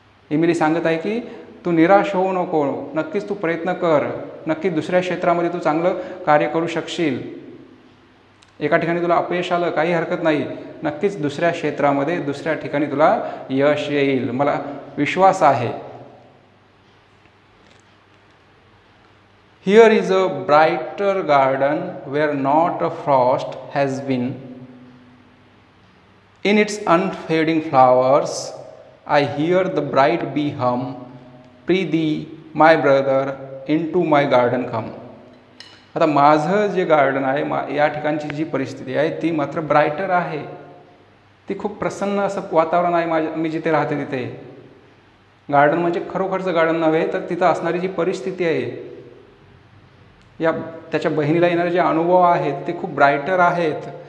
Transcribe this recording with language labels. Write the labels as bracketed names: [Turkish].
[Marathi] इमिली सांगत आहे की तू निराश होऊ नको, नक्कीच तू प्रयत्न कर, नक्कीच दुसऱ्या क्षेत्रामध्ये तू चांगलं कार्य करू शकशील. एका ठिकाणी तुला अपयश आलं, काही हरकत नाही, नक्कीच दुसऱ्या क्षेत्रामध्ये दुसऱ्या ठिकाणी तुला यश येईल, मला विश्वास आहे. [English] Here is a brighter garden where not a frost has been. In its unfading flowers, I hear the bright bee hum. Prithee, my brother, into my garden come. [Marathi] आता माझं जे गार्डन आहे, या ठिकाणची जी परिस्थिती आहे ती मात्र ब्रायटर आहे. ती खूप प्रसन्न असं वातावरण आहे मी जिथे राहते तिथे. गार्डन म्हणजे खरोखरचं गार्डन नव्हे, तर तिथं असणारी जी परिस्थिती आहे, त्याच्या बहिणीला येणारे जे अनुभव आहेत ते खूप ब्रायटर आहेत.